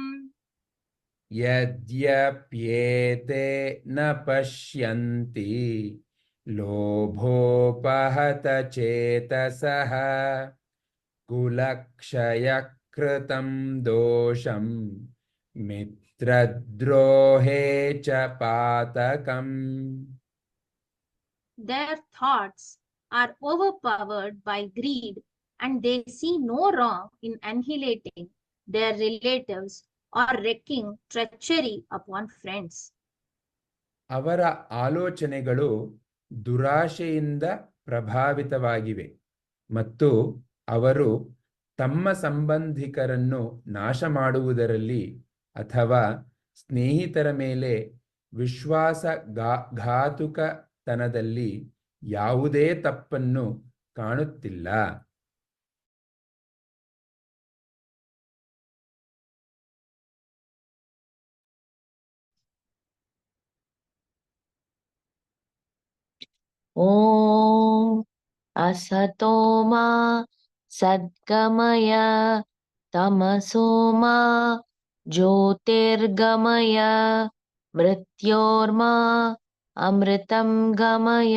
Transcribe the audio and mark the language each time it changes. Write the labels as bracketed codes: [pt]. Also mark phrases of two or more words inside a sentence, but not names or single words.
[sa] ಯದ್ಯಪ್ಯೇತೆ ನ ಪಶ್ಯಂತಿ ಲೋಭೋಪಹತ ಚೇತಸಃ ಕುಲಕ್ಷಯಕೃತಂ ದೋಷಂ ಮಿತ್ರದ್ರೋಹೇ ಚ ಪಾತಕಂ. [en] Their thoughts are overpowered by greed and they see no wrong in annihilating their relatives or wreaking treachery upon friends. [kn] ಅವರ ಆಲೋಚನೆಗಳು ದುರಾಶೆಯಿಂದ ಪ್ರಭಾವಿತವಾಗಿವೆ ಮತ್ತು ಅವರು ತಮ್ಮ ಸಂಬಂಧಿಕರನ್ನು ನಾಶ ಮಾಡುವುದರಲ್ಲಿ ಅಥವಾ ಸ್ನೇಹಿತರ ಮೇಲೆ ವಿಶ್ವಾಸಘಾತುಕತನದಲ್ಲಿ ಯಾವುದೇ ತಪ್ಪನ್ನು ಕಾಣುತ್ತಿಲ್ಲ. [sa] ॐ असतो मा सद्गमय तमसो मा ज्योतिर्गमय मृत्योर्मा अमृतं गमय.